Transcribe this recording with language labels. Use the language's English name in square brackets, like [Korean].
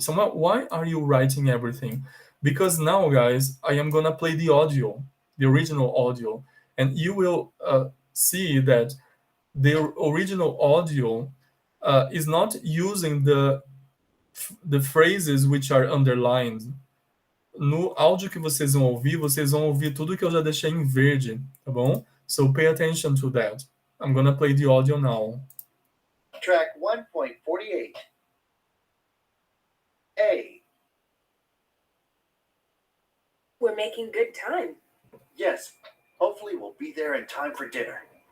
[English] So why are you writing everything? Because now, guys, I am gonna play the audio, the original audio, and you will see that the original audio is not using the phrases which are underlined. [Portuguese] No áudio que vocês vão ouvir tudo que eu já deixei em verde, tá bom? [English] So pay attention to that. I'm gonna play the audio now. Track 1.48. A. We're making good time. Yes, hopefully we'll be there in time for dinner.